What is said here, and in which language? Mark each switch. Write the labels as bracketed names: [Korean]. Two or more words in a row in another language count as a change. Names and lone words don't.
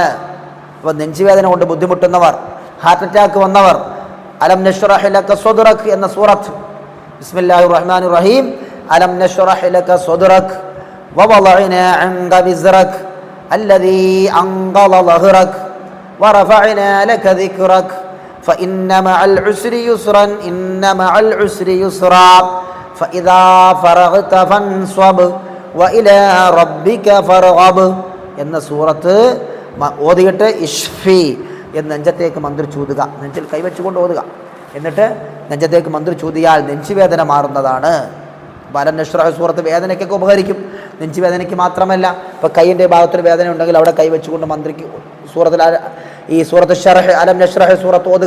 [Malayalam] അപ്പോൾ നെഞ്ചുവേദന കൊണ്ട് ബുദ്ധിമുട്ടുന്നവർ, ഹാർട്ട് അറ്റാക്ക് വന്നവർ, അലം നശ്റഹ് ലക സദ്റക് എന്ന സൂറത്ത്, [Arabic] بسم الله الرحمن الرحيم ألم نشرح لك صدرك ووضعنا عنك وزرك الذي أنقض ظهرك ورفعنا لك ذكرك فإن مع العسر يسرا إن مع العسر يسرا فإذا فرغت فانصب وإلى ربك فارغب [Malayalam] എന്ന സൂറത്ത് ഓതിയിട്ട് ഇഷ്ഫി എന്ന് നെഞ്ചത്തേക്ക് മന്ത്രി ചൂതുക, നെഞ്ചിൽ കൈവച്ചുകൊണ്ട് ഓതുക. എന്നിട്ട് നെഞ്ചത്തേക്ക് മന്ത്രി ചൂതിയാൽ നെഞ്ചുവേദന മാറുന്നതാണ്. അലം നശ്റഹ് സൂറത്ത് വേദനയ്ക്കൊക്കെ ഉപകരിക്കും, നെഞ്ചുവേദനയ്ക്ക് മാത്രമല്ല. ഇപ്പോൾ കൈയിൻ്റെ ഭാഗത്തൊരു വേദന ഉണ്ടെങ്കിൽ അവിടെ കൈവച്ചുകൊണ്ട് മന്ത്രിക്ക് ഈ സൂറത്ത് ഷറഹ് അലം നശ്റഹ് സൂറത്ത് ഓതുക.